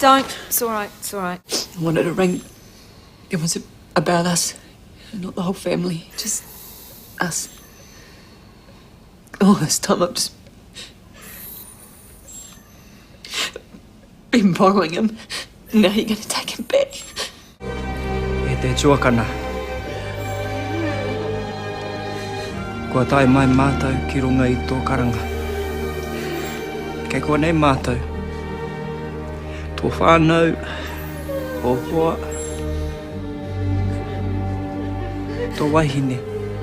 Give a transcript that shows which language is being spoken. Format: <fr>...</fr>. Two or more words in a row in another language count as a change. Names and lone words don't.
<en>don't. It's all right. It's all right. I wanted to ring. It was about us, not the whole family. Just us. All this time I've just been borrowing him. Now you're going to take him back.</en> <mi>E te tuakana. Kua tai mai mātou ki runga I tō karanga. Kei kua nei mātou. Tō whānau, o hoa, tō wahine.</mi>